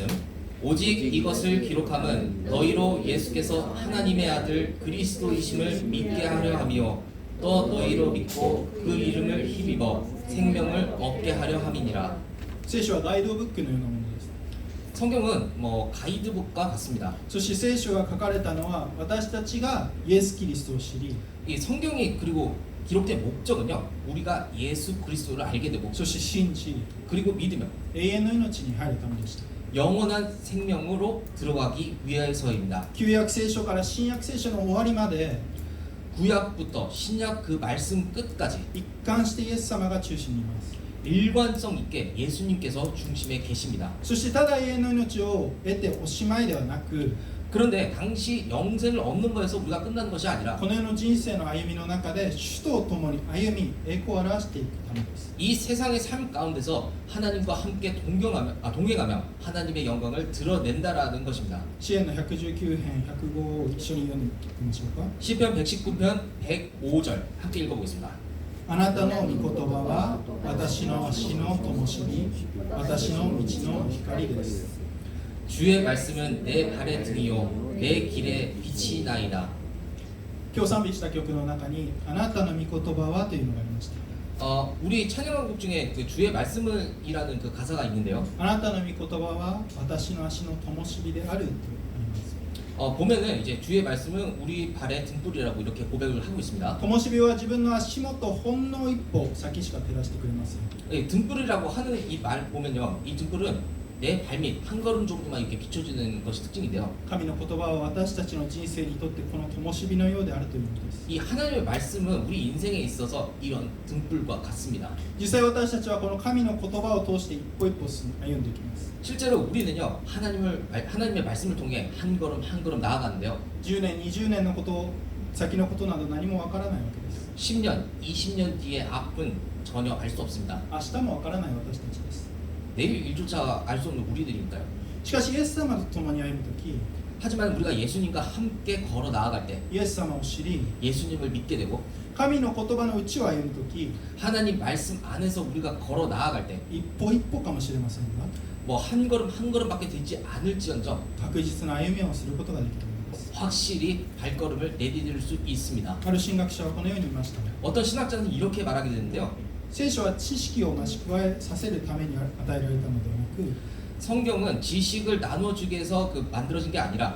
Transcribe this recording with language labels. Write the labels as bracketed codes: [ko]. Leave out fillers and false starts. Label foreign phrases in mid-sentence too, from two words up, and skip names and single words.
[ko] 오직 이것을 기록함은 너희로 예수께서 하나님의 아들 그리스도이심을 믿게 하려 함이요 또 너희로 믿고 그 이름을 힘입어 생명을 얻게 하려 함이니라. [ja] 聖書はガイドブックのようなものです。 [ko] 성경은 뭐 가이드북과 같습니다. [ja] そして聖書が書かれたのは私たちがイエス・キリストを知り、 [ko] 이 성경이 그리고 기록된 목적은요 우리가 예수 그리스도를 알게 되고 [ja] そして信じ [ko] 그리고 믿으면 [ja] 永遠の命に入るためでした。 [ko] 영원한 생명으로 들어가기 위해서입니다. [ja] 旧約聖書から新約聖書の終わりまで [ko] 구약부터 신약 그 말씀 끝까지 [ja] 一貫してイエス様が中心にいます。 [ko] 일관성 있게 예수님께서 중심에 계십니다. [ja] そしてただ永遠の命を得ておしまいではなく、 [ko] 그런데 당시 영생을 얻는 거에서 우리가 끝나는 것이 아니라 [ja] この世の人生の歩みの中で主と共に歩み栄光を表していくためです。 [ko] 이 세상의 삶 가운데서 하나님과 함께 동행하며 하나님의 영광을 드러낸다라는 것입니다. [ja] 詩篇の119編105を一緒に読んでいきましょうか。 [ko] 시편 119편 105절 함께 읽어보겠습니다. [ja] あなたの御言葉は私の足の灯火、私の道の光です。 [ko] 주의 말씀은 내 발의 등이요 내 길에 빛이 나이다. [ja] 今日賛美した曲の中にあなたの御言葉はというのがありました。 [ko] 우리 찬양곡 중에 그 주의 말씀을이라는 그 가사가 있는데요. [ja] あなたの御言葉は私の足の灯火であるとあります。 [ko] 보면은 이제 주의 말씀은 우리 발의 등불이라고 이렇게 고백을 하고 있습니다. [ja] 灯火は自分の足元ほんの一歩先しか照らしてくれません。 [ko] 등불이라고 하는 이 말 보면요, 이 등불은 내 발밑 한 걸음 정도만 이렇게 비춰주는 것이 특징인데요. [ja] 神の言葉は私たちの人生にとってこの灯火のようであるということです。 [ko] 이 하나님의 말씀은 우리 인생에 있어서 이런 등불과 같습니다. [ja] 実際私たちはこの神の言葉を通して一歩一歩歩んでいきます。 [ko] 실제로 우리는요, 하나님의 말씀을 통해 한 걸음 한 걸음 나아가는데요. [ja] 10 年、20年のこと先のことなど何もわからないわけです。 [ko] 10년, 20년 뒤의 앞은 전혀 알 수 없습니다. [ja] 明日もわからない私たちです。 [ko] 내일 일조차 알 수 없는 우리들이니까요. [ja] しかしイエス様と共に歩むとき、 [ko] 하지만 우리가 예수님과 함께 걸어 나아갈 때 [ja] イエス様を知り、 [ko] 예수님을 믿게 되고 [ja] 神の言葉の内を歩むとき、 [ko] 하나님 말씀 안에서 우리가 걸어 나아갈 때 [ja] 一歩一歩かもしれませんが、 [ko] 뭐 한 걸음 한 걸음밖에 되지 않을지언정 [ja] 確実な歩みをすることができるのです。 [ko] 확실히 발걸음을 내디딜 수 있습니다. [ja] ある神学者はこのように言いました。 [ko] 어떤 신학자는 이렇게 말하게 되는데요. [ja] 聖書は知識を増し加えさせるために与えられたのではなく、 [ko] 성경은 지식을 나눠주기 위해서 만들어진 게 아니라